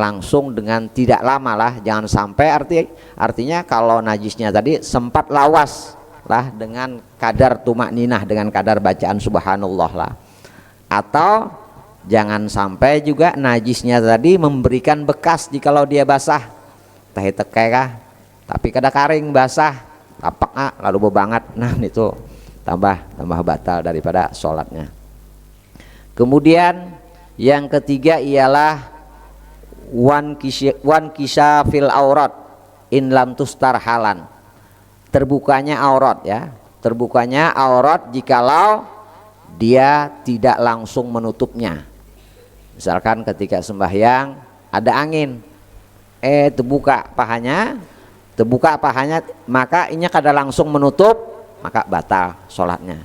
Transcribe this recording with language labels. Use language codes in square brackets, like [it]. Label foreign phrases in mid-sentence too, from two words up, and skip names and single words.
[bjn] langsung, dengan tidak lama lah, jangan sampai artinya kalau najisnya tadi sempat lawas lah dengan kadar tumak ninah, dengan kadar bacaan subhanallah lah, atau jangan sampai juga najisnya tadi memberikan bekas jikalau dia basah, teh tekai kah, tapi kada karing basah tapak lalu bebangat, nah itu tambah batal daripada sholatnya. Kemudian yang ketiga ialah [ar] وانكشاف العورة, إن لم تستر حالا, [bjn] terbukanya aurat ya, terbukanya aurat jikalau dia tidak langsung menutupnya. Misalkan ketika sembahyang ada angin, terbuka pahanya, maka ini kada langsung menutup, maka batal sholatnya.